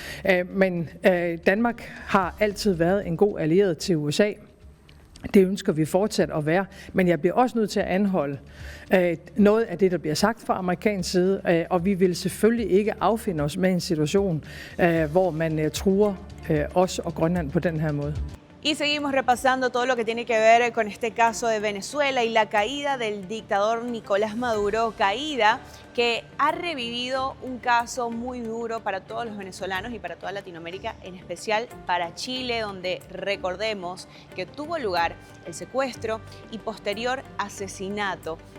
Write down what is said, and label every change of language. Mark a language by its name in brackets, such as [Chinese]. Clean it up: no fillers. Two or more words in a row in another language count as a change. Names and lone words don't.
[Danish] Men Danmark har altid været en god allieret til USA. Det ønsker vi fortsat at være, men jeg bliver også nødt til at anholde noget af det, der bliver sagt fra amerikansk side, og vi vil selvfølgelig ikke affinde os med en situation, hvor man truer os og Grønland på den her måde. [Spanish] Y seguimos repasando todo lo que tiene que ver con este caso de Venezuela y la caída del dictador Nicolás Maduro, caída que ha revivido un caso muy duro para todos los venezolanos y para toda Latinoamérica, en especial para Chile, donde recordemos que tuvo lugar el secuestro y posterior asesinato